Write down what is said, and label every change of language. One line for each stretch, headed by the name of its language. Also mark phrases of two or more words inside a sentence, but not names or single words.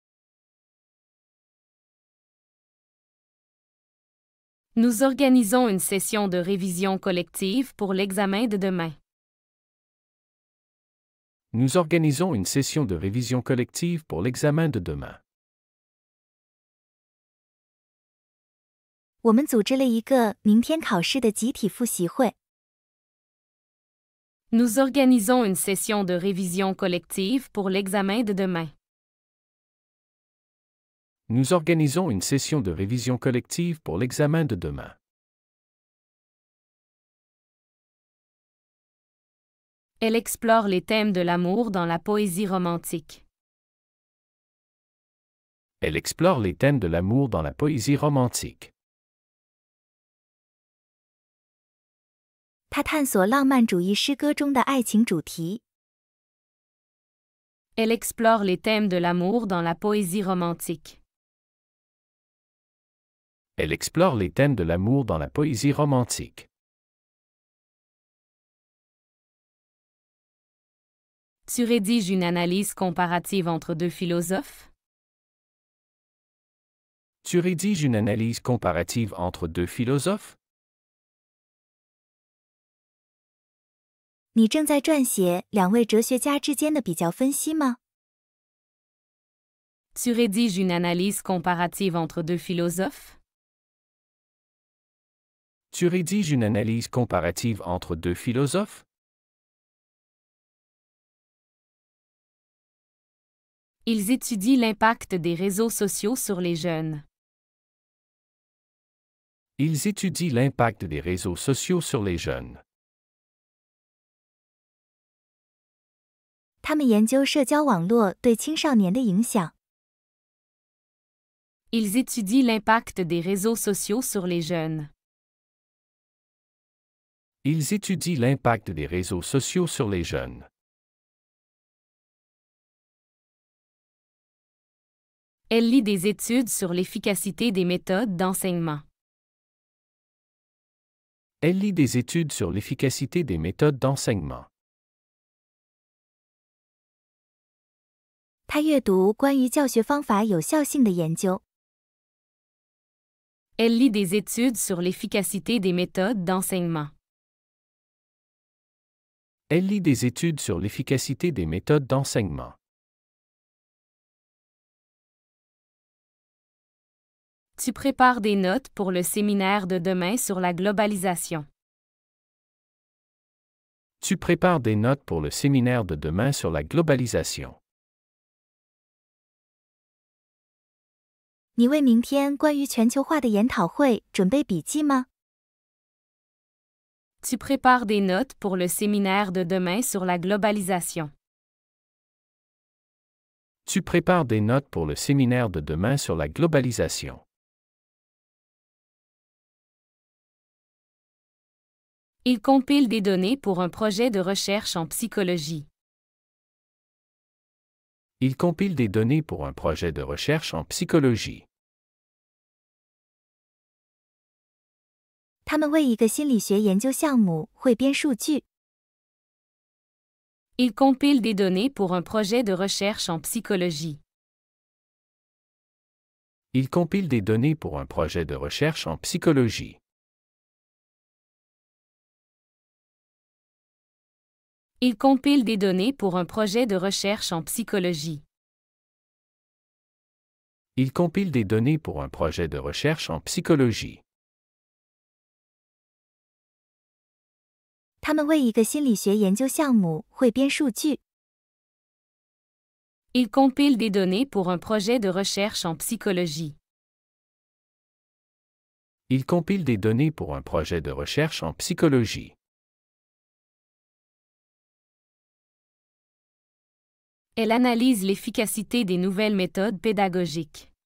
French: Nous organisons une session de révision collective pour l'examen de demain. Nous organisons une session de révision collective pour l'examen de demain.
Chinese: 我们组织了一个明天考试的集体复习会。
French: Nous organisons une session de révision collective pour l'examen de demain. Nous organisons une session de révision collective pour l'examen de demain. Elle explore les thèmes de l'amour dans la poésie romantique. Elle explore les thèmes de l'amour dans la poésie romantique.
Chinese: 他探索浪漫主义诗歌中的爱情主题。
French: Elle explore les thèmes de l'amour dans la poésie romantique. Elle explore les thèmes de l'amour dans la poésie romantique. Tu rédiges une analyse comparative entre deux philosophes? Tu rédiges une analyse comparative entre deux philosophes?
Chinese: 你正在撰写两位哲学家之间的比较分析吗？
French: Tu rédiges une analyse comparative entre deux philosophes? Tu rédiges une analyse comparative entre deux philosophes? Ils étudient l'impact des réseaux sociaux sur les jeunes. Ils étudient l'impact des réseaux sociaux sur les jeunes.
Chinese: 他们研究社交网络对青少年的影响。
French: Ils étudient l'impact des réseaux sociaux sur les jeunes. Ils étudient l'impact des réseaux sociaux sur les jeunes. Elle lit des études sur l'efficacité des méthodes d'enseignement. Elle lit des études sur l'efficacité des méthodes d'enseignement.
Chinese: 他阅读关于教学方法有效性的研究。
French: Elle lit des études sur l'efficacité des méthodes d'enseignement. Elle lit des études sur l'efficacité des méthodes d'enseignement. Tu prépares des notes pour le séminaire de demain sur la globalisation. Tu prépares des notes pour le séminaire de demain sur la globalisation.
Chinese: 你为明天关于全球化的研讨会准备笔记吗？
French: Tu prépares des notes pour le séminaire de demain sur la globalisation. Tu prépares des notes pour le séminaire de demain sur la globalisation. Il compile des données pour un projet de recherche en psychologie. Il compile des données pour un projet de recherche en psychologie.
Chinese: 他们为一个心理学研究项目汇编数据。
French: Il compile des données pour un projet de recherche en psychologie. Il compile des données pour un projet de recherche en psychologie. Il compile des données pour un projet de recherche en psychologie. Il compile des données pour un projet de recherche en psychologie.
Chinese: 他们为一个心理学研究项目汇编数据。
French: Il compile des données pour un projet de recherche en psychologie. Il compile des données pour un projet de recherche en psychologie. Elle analyse l'efficacité des nouvelles méthodes pédagogiques.